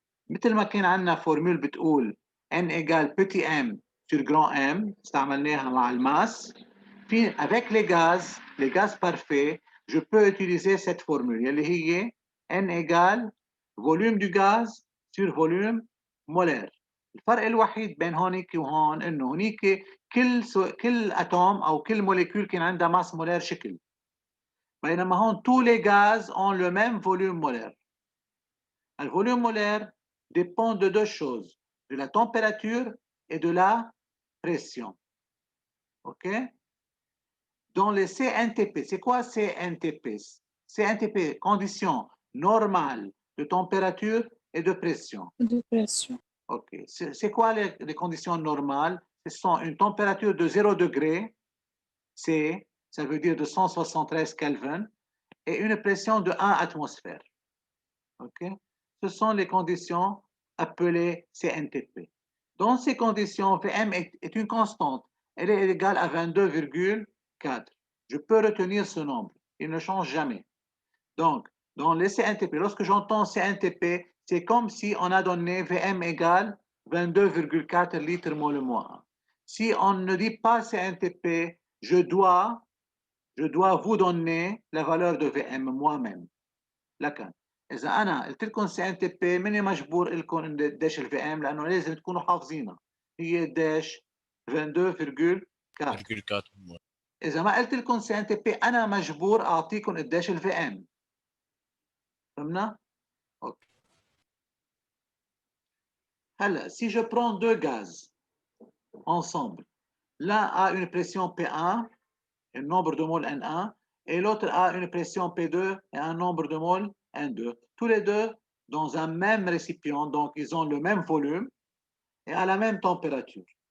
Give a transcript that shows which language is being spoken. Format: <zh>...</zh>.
<ar>مثل ما كان عندنا فورمول بتقول</ar> <fr>N égale petit m sur grand M,</fr> <ar>استعملناها مع الماس.</ar> <fr>Puis avec les gaz parfaits, je peux utiliser cette formule اللي هي N égale volume du gaz sur volume molaire.</fr> <ar>الفرق الوحيد بين هونيك وهون انه هونيك كل اتوم او كل موليكول كان عندها ماس مولير شكل، بينما هون</ar> <fr>tous les gaz ont le même volume molaire. Le volume molaire dépend de deux choses, de la température et de la pression. OK? Dans les CNTP, c'est quoi CNTP? CNTP, conditions normales de température et de pression. De pression. OK. C'est quoi les conditions normales? Ce sont une température de 0 degré, C, ça veut dire de 173 Kelvin, et une pression de 1 atmosphère. OK? Ce sont les conditions appelées CNTP. Dans ces conditions, Vm est une constante. Elle est égale à 22,4. Je peux retenir ce nombre. Il ne change jamais. Donc, dans les CNTP, lorsque j'entends CNTP, c'est comme si on a donné Vm égale 22,4 litres mol moins 1. Si on ne dit pas CNTP, je dois vous donner la valeur de Vm moi-même.</fr> <ar>لكن إذا أنا قلت لكم CNTP ماني مجبور لكم قديش الفي ام لأنه لازم تكونوا حافظينها هي قديش 22,4. إذا ما قلت لكم CNTP أنا مجبور أعطيكم قديش الفي ام. فهمنا؟ أوكي.</ar> <fr>هلا si je prends deux gaz ensemble, l'un a une pression P1, un nombre de moles N1, et l'autre a une pression P2 et un nombre de moles N2. Tous les deux dans un même récipient, donc ils ont le même volume et à la même température.</fr>